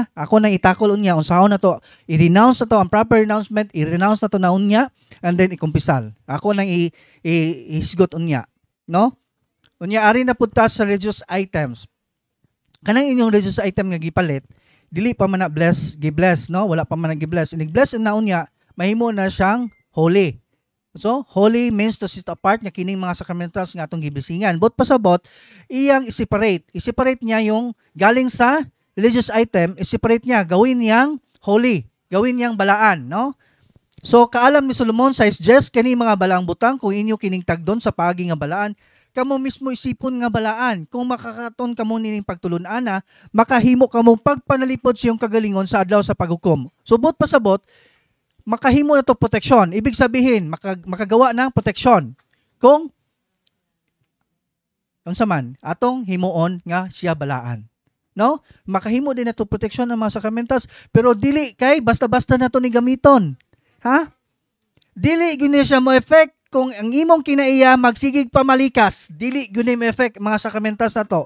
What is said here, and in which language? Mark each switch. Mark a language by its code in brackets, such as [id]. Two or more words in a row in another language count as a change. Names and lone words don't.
[ceb] Ako nang itakol unya unsahon na to, i-renounce na to ang [en] proper renouncement, [ceb] i-renounce na to na unya [en] and then [ceb] ikumpisal. Ako nang ihisgot unya, no? Unya ari na punta sa [en] religious items. [ceb] Kanang inyong [en] religious item [ceb] nga gipalit, dili pa man na gi-bless, no? Wala pa man na gi-bless. Inig-bless na unya, mahimo na siyang holy. So, [en] holy means to set apart [ceb] nga kining mga sacramentals nga atong gibisingan. But pasabot, iyang i-separate. [tl] I-separate niya yung galing sa [en] religious item, [tl] i-separate niya, gawin niyang holy, gawin niyang balaan, [ceb] no? So, kaalam ni Solomon sa Esdras kani mga balaang butang kung inyo kining tagdon sa paagi nga balaan, kamo mismo isipon nga balaan. Kung makakaton kamo nining pagtulun-ana, makahimo kamo pagpanalipod sa iyong kagalingon sa adlaw sa paghukom. Subot pasabot, makahimo na to proteksyon. [tl] Ibig sabihin, makagawa ng proteksyon. [ceb] Kung unsa man atong himuon nga siya balaan. No? Makahimo din na to proteksyon ng mga sakramentas, pero dili kay basta-basta na to ni gamiton. Ha? Dili gini siya mo effect kung ang imong kinaiya magsigig pamalikas, dili gyud mo effect mga sakramentas na to.